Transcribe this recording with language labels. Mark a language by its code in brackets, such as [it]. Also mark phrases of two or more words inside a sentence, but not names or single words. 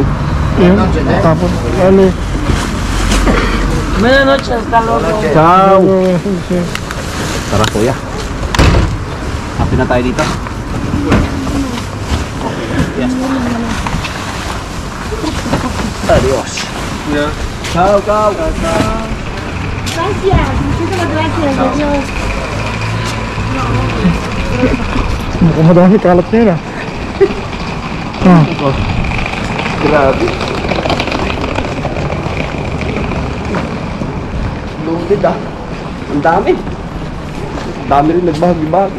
[tl] Yan. Tapos, ali. [es] Buenas noches, hasta luego. Ciao. [tl] Tara kuya. Happy na tayo dito. Yes. [es] Adios. Ciao, ciao. Gracias. Muchísimas gracias. Adiós. [tl] Mukhang madami kalat niya yun ah. Grabe. Loaded ah. Ang dami. Ang dami rin nagbahagi-bahagi.